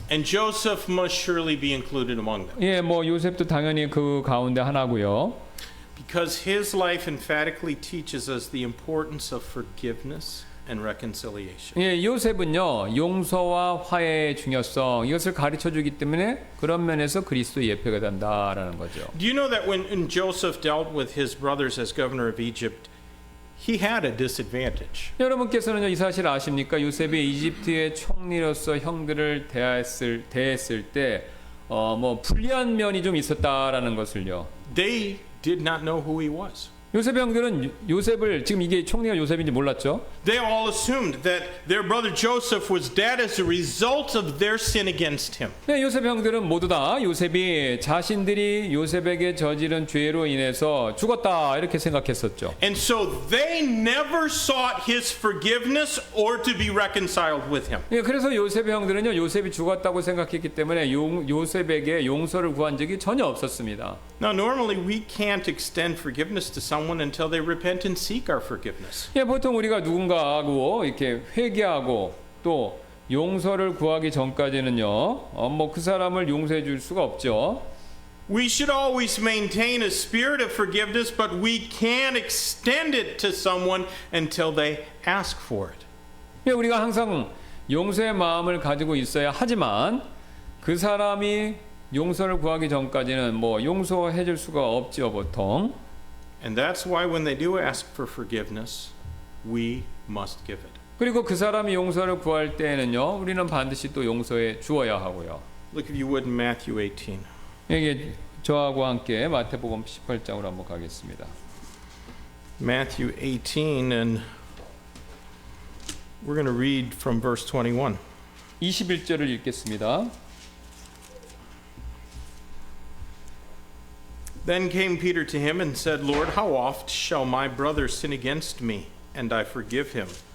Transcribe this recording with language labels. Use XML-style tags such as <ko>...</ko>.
<en>And Joseph must surely be included among them.</en> <ko>예, 뭐 요셉도 당연히 그 가운데 하나고요.</ko> <en>Because his life emphatically teaches us the importance of forgiveness and reconciliation.</en> <ko>예, 요셉은요 용서와 화해의 중요성 이것을 가르쳐 주기 때문에 그런 면에서 그리스도 예표가 된다라는 거죠.</ko> <en>Do you know that when Joseph dealt with his brothers as governor of Egypt, he had a disadvantage?</en> <ko>여러분께서는 이 사실 아십니까? 요셉이 이집트의 총리로서 형들을 대했을 때 불리한 면이 좀 있었다라는 것을요.</ko> <en>They did not know who he was.</en> <ko>요셉의 형들은 요셉을 지금 이게 총리가 요셉인지 몰랐죠.</ko> <en>They all assumed that their brother Joseph was dead as a result of their sin against him.</en> <ko>네, 요셉의 형들은 모두 다 요셉이 자신들이 요셉에게 저지른 죄로 인해서 죽었다 이렇게 생각했었죠.</ko> <en>And so they never sought his forgiveness or to be reconciled with him.</en> <ko>예, 그래서 요셉의 형들은요 요셉이 죽었다고 생각했기 때문에 요셉에게 용서를 구한 적이 전혀 없었습니다.</ko> <en>Now, normally we can't extend forgiveness to someone until they repent and seek our forgiveness.</en> <ko>예, 보통 우리가 누군가하고 이렇게 회개하고 또 용서를 구하기 전까지는요, 그 사람을 용서해 줄 수가 없죠.</ko> <en>We should always maintain a spirit of forgiveness, but we can't extend it to someone until they ask for it.</en> <ko>예, 우리가 항상 용서의 마음을 가지고 있어야 하지만 그 사람이 용서를 구하기 전까지는 용서해 줄 수가 없죠, 보통.</ko> <en>And that's why when they do ask for forgiveness, we must give it.</en> <ko>그리고 그 사람이 용서를 구할 때에는요, 우리는 반드시 또 용서해 주어야 하고요.</ko> <en>Look if you would in Matthew 18.</en> <ko>여기 저하고 함께 마태복음 18장으로 한번 가겠습니다.</ko> <en>Matthew 18, and we're going to read from verse 21.</en> <ko>21절을 읽겠습니다.</ko> <en>Then came Peter to him and said, Lord, how oft shall my brother sin against me, and I forgive him?</en>